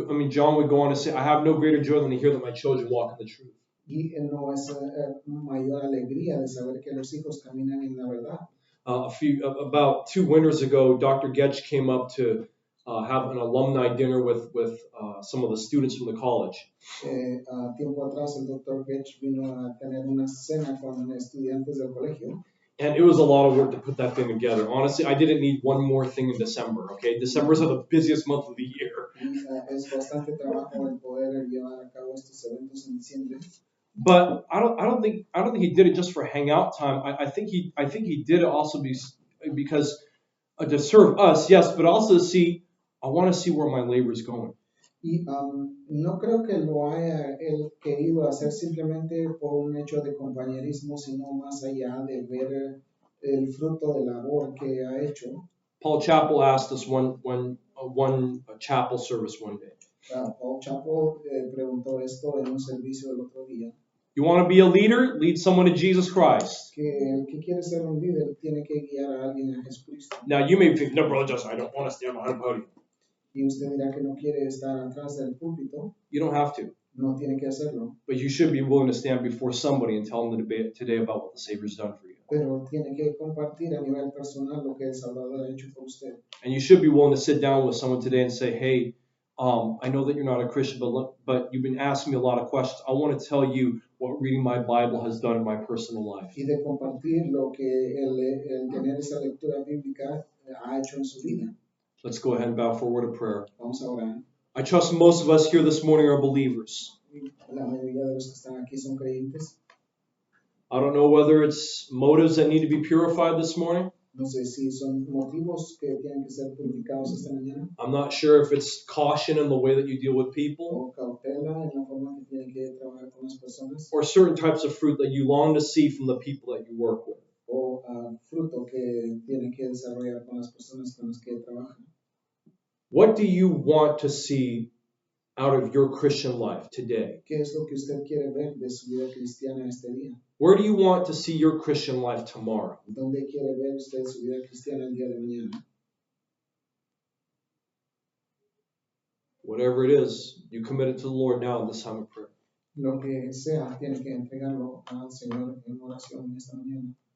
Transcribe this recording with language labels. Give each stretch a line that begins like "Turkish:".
English: John would go on to say, I have no greater joy than to hear that my children walk in the truth.
Spanish: Y no es mayor alegría de saber que los hijos caminan en la verdad.
English: About 2 winters ago, Dr. Getch came up to have an alumni dinner with some of the students from the college.
Spanish: Tiempo atrás, el Dr. Getch vino a tener una cena con estudiantes del colegio.
English: And it was a lot of work to put that thing together. Honestly, I didn't need one more thing in December. Okay, December's the busiest month of the year.
Spanish: Es bastante trabajo el poder llevar a cabo estos eventos en diciembre.
English: But I don't think he did it just for hangout time. I think he did it also because to serve us, yes, but also to see. I want to see where my labor is going.
Spanish: Y no creo que lo haya él querido hacer simplemente por un hecho de compañerismo, sino más allá de ver el fruto de labor que ha hecho.
English: Paul Chappell asked us one chapel service one day.
Spanish: Paul Chappell preguntó esto en un servicio el otro día.
English: You want to be a leader? Lead someone to Jesus Christ.
Spanish: Que el que quiere ser un líder tiene que guiar a alguien a Jesucristo.
English: Now you may think, no, Brother Justin, I don't want to stand behind a podium.
Spanish: Y usted dirá que no quiere estar atrás del púlpito.
English: You don't have to.
Spanish: No tiene que hacerlo.
English: But you should be willing to stand before somebody and tell them today about what the Savior's done for you.
Spanish: Pero tiene que compartir a nivel personal lo que el Salvador ha hecho por usted.
English: And you should be willing to sit down with someone today and say, hey, I know that you're not a Christian, but you've been asking me a lot of questions. I want to tell you what reading my Bible has done in my personal life.
Spanish: Y de compartir lo que el tener esa lectura bíblica ha hecho en su vida.
English: Let's go ahead and bow for a word of prayer.
Spanish: Vamos a orar.
English: I trust most of us here this morning are believers.
Spanish: La mayoría de los que están aquí son creyentes.
English: I don't know whether it's motives that need to be purified this morning.
Spanish: No sé si son motivos que tienen que ser purificados esta mañana
English: I'm not sure if it's caution in the way that you deal with people,
Spanish: o cautela en la forma que tienen que trabajar con las personas
English: or certain types of fruit that you long to see from the people that you work with.
Spanish: o fruto que tienen que desarrollar con las personas con las que trabajan.
English: What do you want to see out of your Christian life today?
Spanish: ¿Qué es lo que usted quiere ver de su vida cristiana este día?
English: Where do you want to see your Christian life tomorrow?
Spanish: ¿Dónde quiere ver usted su vida cristiana el día de mañana?
English: Whatever it is, you commit it to the Lord now in this time of prayer.
Spanish: Lo que sea, tiene que entregarlo al Señor en oración esta mañana.